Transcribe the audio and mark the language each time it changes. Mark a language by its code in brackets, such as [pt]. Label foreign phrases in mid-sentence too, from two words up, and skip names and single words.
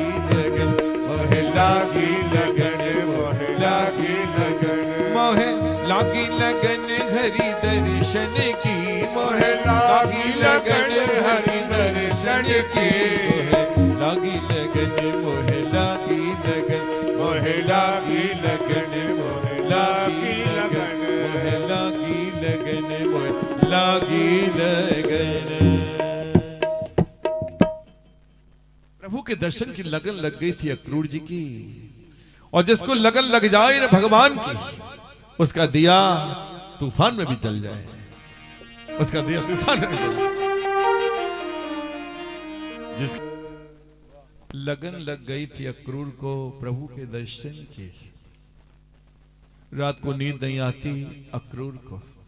[hi] लगन, मोहे लागी लगन, मोहे लागी लगन, मोहे लागी लगन हरि दर्शन की, मोहे लागी लगन हरि दर्शन की, मोहे लागी लगन, मोहे लागी लगन, मोहे लागी लगन, मोहे लागी लगन, मोहे लागी लगन, मोहे लागी लगन। प्रभु के दर्शन की लगन लग गई थी अक्रूर जी की। और जिसको लगन लग जाए ना भगवान की, उसका दिया तूफान में भी जल जाए, उसका दिया तूफान में भी जल जाए। जिस लगन लग गई थी अक्रूर को प्रभु के दर्शन की, रात को नींद नहीं आती अक्रूर को,